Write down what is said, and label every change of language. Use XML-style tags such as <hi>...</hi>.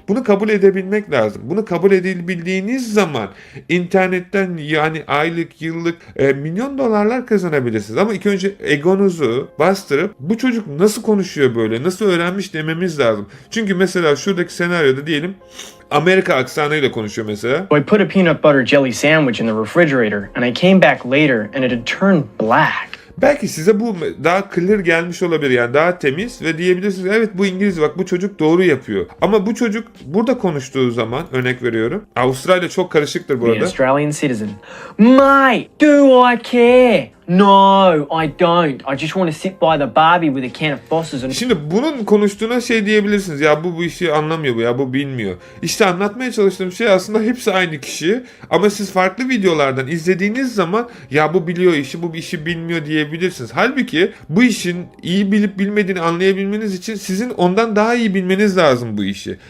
<tr>Bunu kabul edebilmek lazım. Bunu kabul edebildiğiniz zaman internetten yani aylık, yıllık milyon dolarlar kazanabilirsiniz. Ama ilk önce egonuzu bastırıp bu çocuk nasıl konuşuyor böyle, nasıl öğrenmiş dememiz lazım. Çünkü mesela şuradaki senaryoda diyelim Amerika aksanıyla konuşuyor mesela.</tr> <en>So I put a peanut butter jelly sandwich in the refrigerator, and I came back later, and it had turned black.</en> <tr>Belki size bu daha clear gelmiş olabilir, yani daha temiz ve diyebilirsiniz evet bu İngilizce, bak bu çocuk doğru yapıyor. Ama bu çocuk burada konuştuğu zaman, örnek veriyorum, Avustralya çok karışıktır bu</tr> <en>The</en> <tr>arada.</tr> <en>Australian citizen. Mate, do I care? No, I don't. I just want to sit by the Barbie with a can of Foster's and...</en> <tr>Şimdi bunun konuştuğuna şey diyebilirsiniz. Ya bu işi anlamıyor bu, ya bu bilmiyor. İşte anlatmaya çalıştığım şey aslında hepsi aynı kişi. Ama siz farklı videolardan izlediğiniz zaman ya bu biliyor işi, bu işi bilmiyor diyebilirsiniz. Halbuki bu işin iyi bilip bilmediğini anlayabilmeniz için sizin ondan daha iyi bilmeniz lazım bu işi.</tr>